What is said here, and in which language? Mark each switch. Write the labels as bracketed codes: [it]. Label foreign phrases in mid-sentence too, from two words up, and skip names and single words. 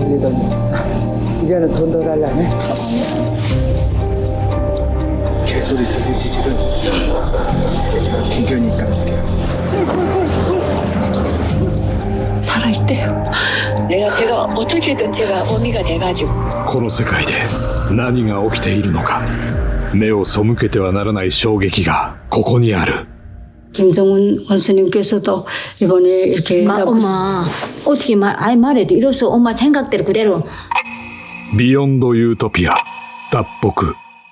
[ko] 우리도 이제는 돈 더 달라네. 개소리 들리지 지금. 기견이 있단 말이야. 살아있대요. 제가 어떻게든 제가 어미가 돼가지고 [ja] この世界で何が起きているのか目を背けてはならない衝撃がここにある [ko] 김정은 원수님께서도 이번에 이렇게 엄마 어떻게 말해도 이럴 수 엄마 생각대로 그대로 [ja] ビヨンドユートピア脱北